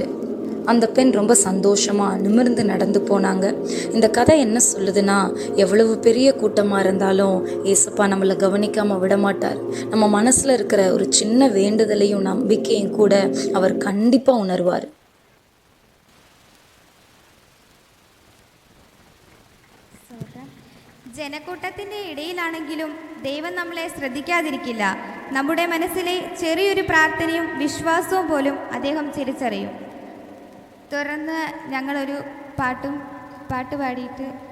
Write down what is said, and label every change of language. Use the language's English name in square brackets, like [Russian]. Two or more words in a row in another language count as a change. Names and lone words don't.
[Tamil] அந்த பெண் ரொம்ப சந்தோஷமாக நிமிர்ந்து நடந்து போனாங்க. இந்த கதை என்ன சொல்லுதுன்னா, எவ்வளவு பெரிய கூட்டமாக இருந்தாலும் ஏசப்பா நம்மளை கவனிக்காமல் விட மாட்டார். நம்ம மனசில் இருக்கிற ஒரு சின்ன வேண்டுதலையும் நம்பிக்கையும் கூட அவர் கண்டிப்பாக உணர்வார். [Malayalam] ജനക്കൂട്ടത്തിൻ്റെ ഇടയിലാണെങ്കിലും ദൈവം നമ്മളെ ശ്രദ്ധിക്കാതിരിക്കില്ല. നമ്മുടെ മനസ്സിലെ ചെറിയൊരു പ്രാർത്ഥനയും വിശ്വാസവും പോലും അദ്ദേഹം തിരിച്ചറിയും. തുടർന്ന് ഞങ്ങളൊരു പാട്ട് പാടിയിട്ട്